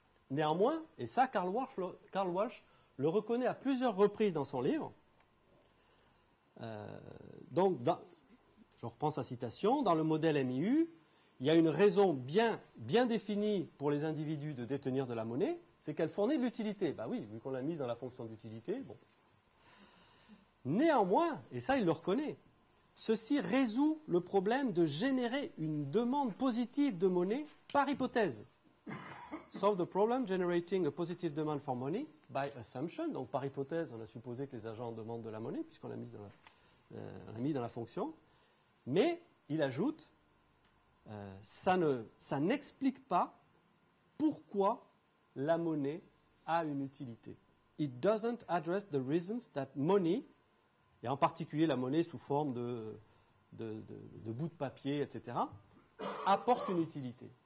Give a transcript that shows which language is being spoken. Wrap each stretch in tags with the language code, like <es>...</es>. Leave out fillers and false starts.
<fr>Néanmoins, et ça, Karl Walsh le reconnaît à plusieurs reprises dans son livre, je reprends sa citation, dans le modèle MIU, il y a une raison bien définie pour les individus de détenir de la monnaie, c'est qu'elle fournit de l'utilité. Ben oui, vu qu'on l'a mise dans la fonction d'utilité, bon. Néanmoins, et ça il le reconnaît, ceci résout le problème de générer une demande positive de monnaie par hypothèse.</fr> <en>Solve the problem generating a positive demand for money by assumption.</en> <fr>Donc par hypothèse, on a supposé que les agents demandent de la monnaie puisqu'on l'a mis dans la fonction. Mais il ajoute, ça n'explique pas pourquoi la monnaie a une utilité.</fr> <en>It doesn't address the reasons that money,</en> <fr>et en particulier la monnaie sous forme de bouts de papier, etc., apporte une utilité.</fr>